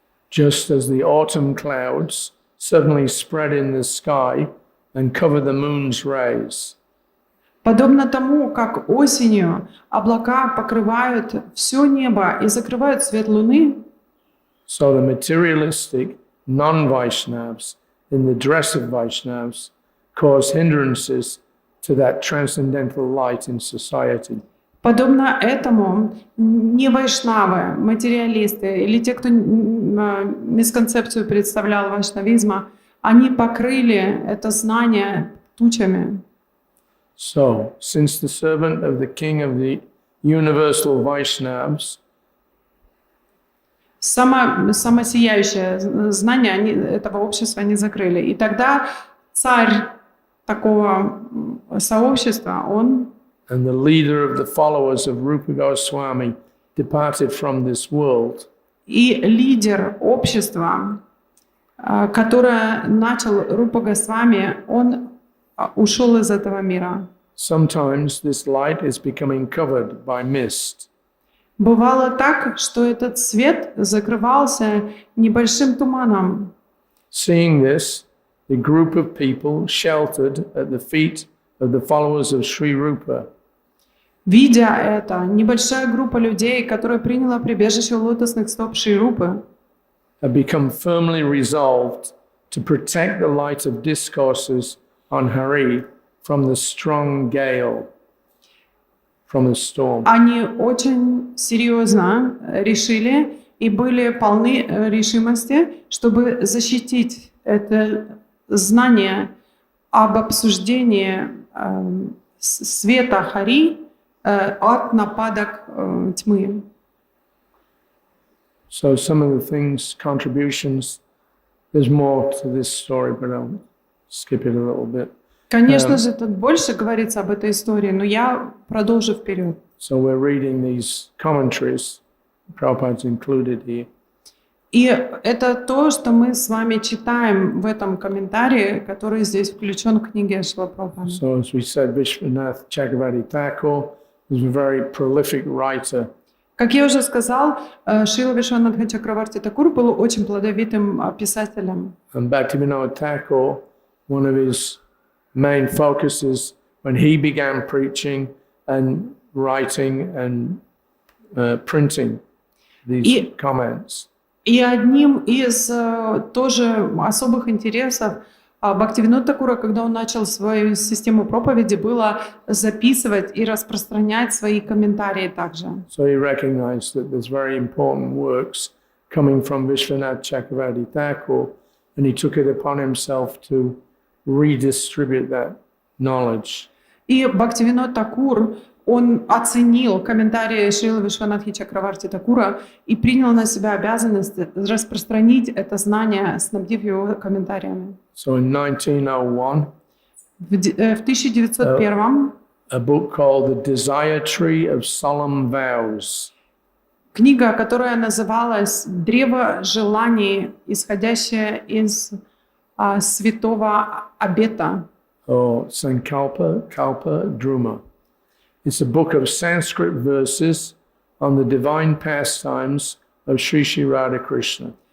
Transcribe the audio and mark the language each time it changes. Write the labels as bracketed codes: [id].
[en] Just as the autumn clouds suddenly spread in the sky and cover the moon's rays. [ru] Подобно тому, как осенью облака покрывают все небо и закрывают свет луны, [en] So the materialistic non-Vaishnavas in the dress of Vaishnavas cause hindrances to that transcendental light in society. [ru] подобно этому не вайшнавы, материалисты или те, кто мисконцепцию представлял вайшнавизма, они покрыли это знание тучами. [en] So, since the servant of the king of the universal Vaishnavas [ru] Самосияющее знание этого общества не закрыли. И тогда царь такого сообщества, он [en] and the leader of the followers of Rupa Goswami departed from this world, [ru] и лидер общества, которое начал Рупа Госвами, он ушел из этого мира. [en] sometimes this light is becoming covered by mist. [ru] Бывало так, что этот свет закрывался небольшим туманом. [en] Seeing this, the group of people sheltered at the feet of the followers of Sri Rupa [ru] Видя это, небольшая группа людей, которая приняла прибежище у лотосных стоп Шри Рупы, [en] have become firmly resolved to protect the light of discourses on Hari from the strong gale, from the storm. [ru] они очень серьезно решили и были полны решимости, чтобы защитить это знание об обсуждении света Хари от нападок тьмы. [en] So some of the things, contributions, there's more to this story, but I'll skip it a little bit. [ru] Конечно же, тут больше говорится об этой истории, но я продолжу вперед. [en] So we're reading these commentaries, Prabhupada's included here. [ru] И это то, что мы с вами читаем в этом комментарии, который здесь включен в книге Шрила Прабхупады. [en] So as we said, Vishwanath Chakravarti Thakur was a very prolific writer. [ru] Как я уже сказал, Шрила Вишванатха Чакраварти Такур был очень плодовитым писателем. [en] And Bhaktivinoda Thakur, one of his main focuses when he began preaching and writing and printing these comments. [ru] И одним из тоже особых интересов Бхактивинода Такура, когда он начал свою систему проповеди, было записывать и распространять свои комментарии также. [en] So he recognized that there's very important works coming from Vishwanath Chakravarti Thakur, and he took it upon himself to redistribute that knowledge. [ru] И Бхактивинод Такур, он оценил комментарии Шрилы Вишванатхи Чакраварти Такура и принял на себя обязанность распространить это знание, снабдив его комментариями. [en] So in 1901, [ru] В 1901 [en] a book called The Desire Tree of Solemn Vows [ru] книга, которая называлась «Древо желаний, исходящее из святого обета», [en] or Sankalpa Kalpa Druma. It's a book of Sanskrit verses on the divine pastimes of Sri Sri Radha Krishna.